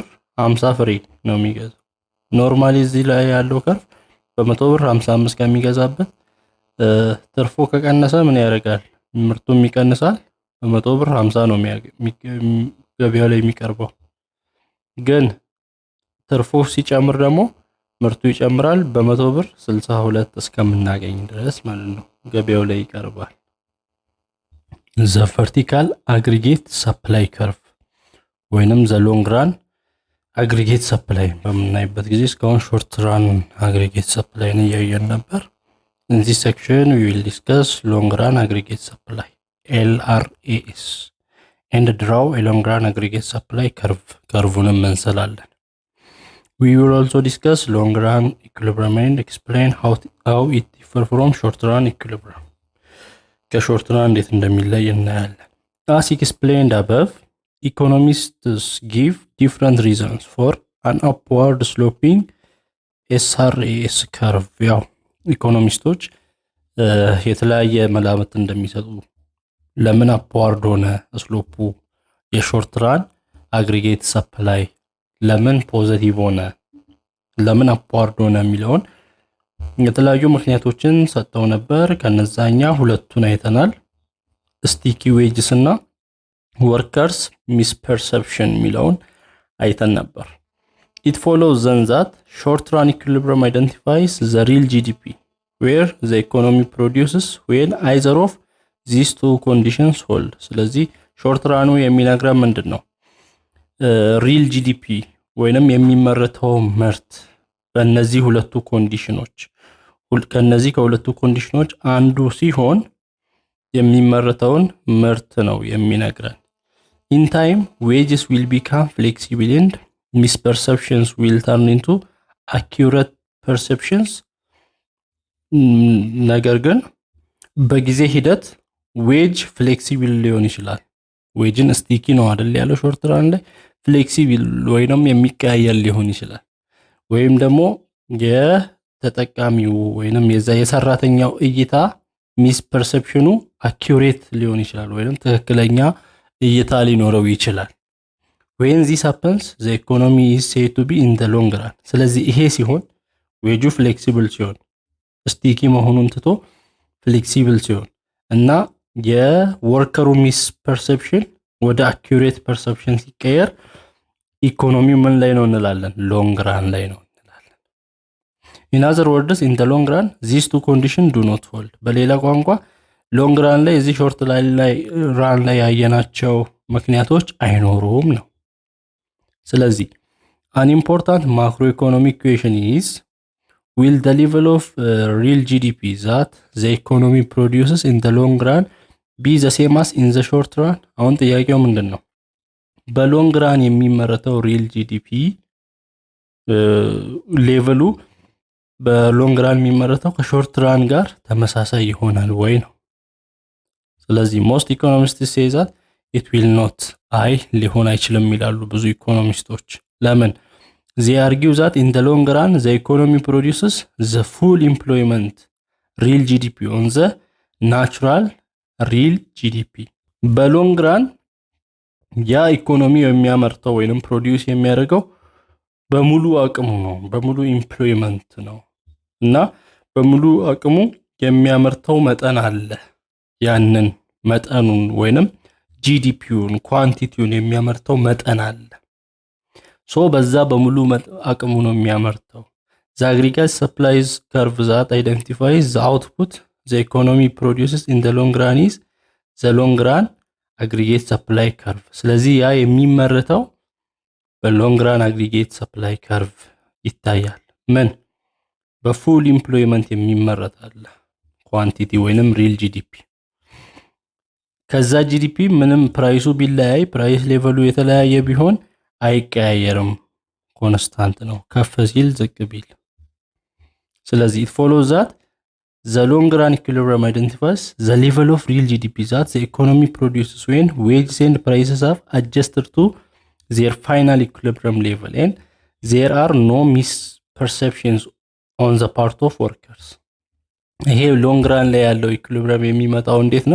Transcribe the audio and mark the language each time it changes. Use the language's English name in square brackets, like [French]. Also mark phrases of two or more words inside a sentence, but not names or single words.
[Amharic] 50 ፍሪ ነው የሚገዛው ኖርማሊ እዚህ ላይ ያለው ከርቭ በ100 ብር 55 ከሚገዛበት ትርፉ ከቀነሰ ምን ያደርጋል ምርቱም ይቀንሳል በ100 ብር 50 ነው ገበያው ላይ የሚቀርበው ግን ትርፉ ሲጨምር ደግሞ ምርቱ ይጨምራል በ100 ብር 62 እስከምናገኝ ድረስ ማለት ነው ገበያው ላይ ይቀርባል [English] the vertical aggregate supply curve ወይንም the long run aggregate supply [Amharic] በምናይበት ጊዜ እስካሁን [English] short run aggregate supply ነው [Amharic] ያየን ነበር [English] in this section we will discuss long run aggregate supply LRAS and draw a long run aggregate supply curve-ንም እንሰላለን we will also discuss long run equilibrium and explain how it differ from short run equilibrium ከshort run [Amharic] እንዴት እንደሚለይ እናያለን [English] as explained above economists give different reasons for an upward sloping SRAS curve [Amharic] ያው ኢኮኖሚስቶች የተለያየ መላምት እንደሚሰጡ ለምን upward ሆነ ስሎፑ [English] short run aggregate supply [Amharic] ለምን ፖዚቲቭ ሆነ ለምን upward ሆነ የሚለውን የተለያዩ ምክንያቶችን ሰጠው ነበር ከነዛኛ ሁለቱን አይተናል [English] sticky wages [Amharic] እና [English] workers misperception [Amharic] የሚለውን አይተን ነበር [English] it follows then that short run equilibrium identifies the real GDP where the economy produces when either of these two conditions hold ስለዚህ short run [Amharic] የሚነግረን ምንድነው [English] real GDP [Amharic] ወይንም የሚመረተው ምርት በእነዚህ ሁለቱ ኮንዲሽኖች ከነዚህ ከሁለቱ ኮንዲሽኖች አንዱ ሲሆን የሚመረተውን ምርት ነው የሚነግረን [English] in time wages will become flexible and misperceptions will turn into accurate perceptions [Amharic] ነገር ግን በጊዜ ሂደት [English] wage flexible [Amharic] ሊሆን ይችላል ዌጅን ስቲኪ ነው አይደል ያለው [English] short run [Amharic] ላይ ፍሌክሲብል ወይንም የሚቀያየር ሊሆን ይችላል ወይም ደግሞ የተጠቃሚው ወይንም የሰራተኛው እይታ [English] misperception accurate [Amharic] ሊሆን ይችላል ወይንም ትክክለኛ እይታ ሊኖረው ይችላል [English] when this happens the economy is said to be in the long run [Amharic] ስለዚህ ይሄ ሲሆን [English] wage flexible [Amharic] ሲሆን ስቲኪ መሆኑን ትቶ ፍሌክሲብል ሲሆን እና [English] worker misperception [Amharic] ወደ [English] accurate perception [Amharic] ሲቀየር ኢኮኖሚው ምን ላይ ነው እንላለን [English] long run [Amharic] ላይ ነው እንላለን [English] in other words in the long run these two conditions do not hold [Amharic] በሌላ ቋንቋ ሎንግ ራን ላይ እዚህ ሾርት ራን ላይ ያየናቸው ምክንያቶች አይኖሩም ነው ስለዚህ [English] an important macroeconomic equation is will the level of real GDP that the economy produces in the long run be the same as in the short run? [Amharic] አሁን ጥያቄው ምንድነው? [English] long run [Amharic] የሚመረተው [English] real GDP [Amharic] ሌቨሉ [English] long run [Amharic] የሚመረተው [English] short run [Amharic] ጋር ተመሳሳይ ይሆናል ወይ ነው። ስለዚህ [English] most economists say that it will not [Amharic] ሊሆን አይችልም ይላሉ ብዙ ኢኮኖሚስቶች። ለምን? [English] they argue that in the long run the economy produces the full employment real GDP on the natural real GDP. [Amharic] በሎንግ ራን ያ ኢኮኖሚ የሚያመርተው ወይንም ፕሮዲዩስ የሚያደርገው በሙሉ አቅሙ ነው፣ በሙሉ ኢምፕሎይመንት ነው እና በሙሉ አቅሙ የሚያመርተው መጠን አለ። ያንን መጠኑን ወይንም ጂዲፒውን ኳንቲቲውን የሚያመርተው መጠን አለ። ሶ በዛ በሙሉ አቅሙ ነው የሚያመርተው። [English] the aggregate supplies curve that identifies the output the economy produces in the long run is the long run aggregate supply curve። [Amharic] ስለዚህ ያ የሚመረተው [English] long run aggregate supply curve [Amharic] ይታያል። ምን? [English] full employment [Amharic] የሚመረት አለ ኳንቲቲ ወይንም [English] real GDP። [Amharic] ከዛ ጂዲፒ ምንም ፕራይሱ ቢለያይ [English] price level [Amharic] የተለያየ ቢሆን አይቀያየርም፣ ኮንስታንት ነው፣ ከፍ ሲል ዝቅ ቢል። ስለዚህ [English] it follows that the long run equilibrium identifies the level of real GDP that the economy produces when wages and prices have adjusted to their final equilibrium level and there are no misperceptions on the part of workers። [Amharic] ይሄ ሎንግ ራን ላይ ያለው ኢኩሊብሪየም የሚመጣው እንዴት ነው?